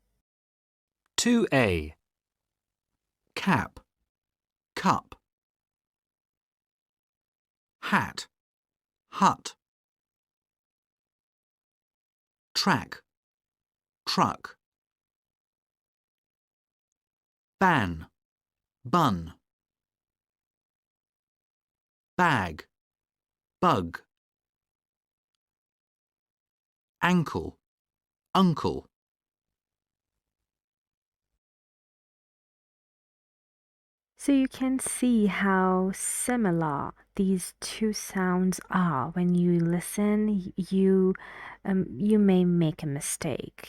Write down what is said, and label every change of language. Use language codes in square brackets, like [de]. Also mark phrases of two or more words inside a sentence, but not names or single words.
[en] 2A. Cap, cup. Hat, hut. Track, truck. Ban, bun. Bag, bug. Ankle, uncle. So you can see how similar these two sounds are. When you listen, you may make a mistake.